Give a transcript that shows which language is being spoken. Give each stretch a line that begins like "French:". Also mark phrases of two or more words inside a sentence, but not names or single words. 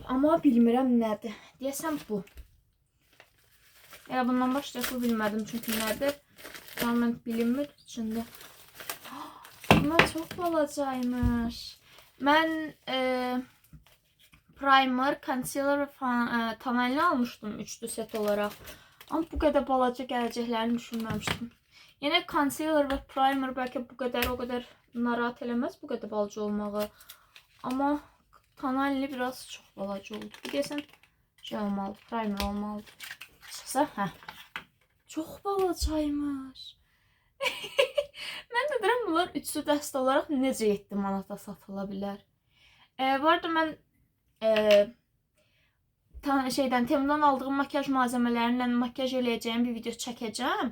Azerbaijani: Amma bilmirəm nədir. Deyəsəm bu. Elə bundan başlayaq. Bu bilmədim çünki nədir. Tamamen bilinmir içində.
Turkish: Bunlar çok balacaymış.
Azerbaijani: Mən primer,
Turkish: concealer ve tonalini almıştım üçlü set olarak. Ama bu kadar balaca gələcəklərini düşünməmişdim. Yine concealer ve primer belki bu kadar o kadar narahat eləməz bu kadar balaca olmağı. Ama tonalini biraz çok balaca oldu.
Azerbaijani: Bir deyəsən şey olmalı, primer olmalı. Çıxsa, hə. Çok balacaymış. Mən də deyirəm bunlar üçlü dəst olaraq necə 7 manata satıla bilər. Bu arada mən şeydən Temudan aldığım makyaj malzəmələrindən makyaj eləyəcəyim bir video çəkəcəm.